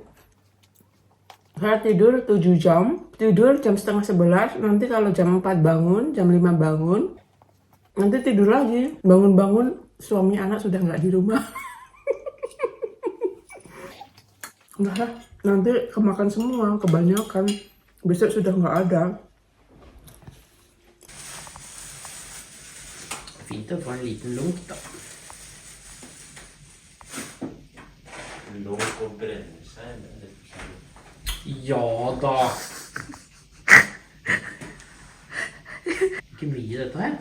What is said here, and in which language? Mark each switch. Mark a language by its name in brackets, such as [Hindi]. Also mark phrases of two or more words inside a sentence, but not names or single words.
[Indonesian] Saya tidur 7 jam, tidur jam setengah 11, nanti kalau jam 4 bangun, jam 5 bangun, nanti tidur lagi. Bangun-bangun, suami anak sudah nggak di rumah. Nah, nanti kemakan semua, kebanyakan. Besok sudah nggak ada. [Swedish] Fint att få en liten lunk då. Låg och bränns. [Norwegian] Ja da. Ikke mye dette her.